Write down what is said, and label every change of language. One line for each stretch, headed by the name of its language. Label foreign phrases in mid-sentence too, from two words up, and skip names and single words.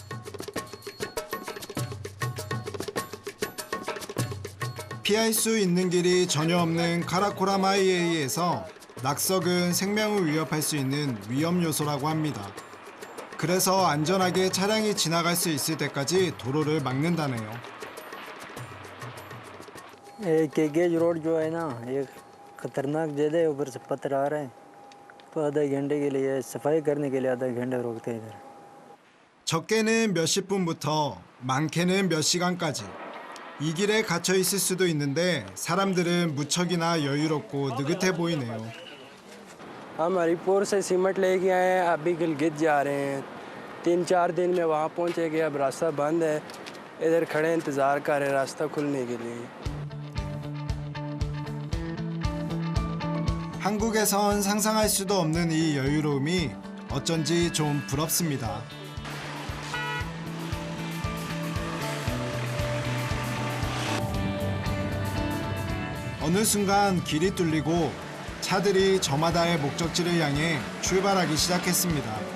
Korean: 피할 수 있는 길이 전혀 없는 카라코람 하이웨이에서 낙석은 생명을 위협할 수 있는 위험 요소라고 합니다. 그래서 안전하게 차량이 지나갈 수 있을 때까지 도로를 막는다네요.
Hindi: केगेज रोड जो है ना ये खतरनाक ज़्यादा है, ऊपर से पत्थर आ रहे हैं तो आधे घंटे के लिए सफाई करने के लिए आधा घंटा रोकते हैं इधर.
Korean: 적게는 몇십 분부터 많게는 몇 시간까지 이 길에 갇혀 있을 수도 있는데 사람들은 무척이나 여유롭고 느긋해 보이네요.
Hindi: हम हरिपुर से सीमेंट लेके आए हैं, अभी गिलगित जा रहे हैं. 3-4 दिन में वहाँ पहुँचेंगे. अब रास्ता बंद है, इधर खड़े इंतज़ार कर रहे हैं रास्ता खुलने के लिए.
Korean: 한국에선 상상할 수도 없는 이 여유로움이 어쩐지 좀 부럽습니다. 어느 순간 길이 뚫리고 차들이 저마다의 목적지를 향해 출발하기 시작했습니다.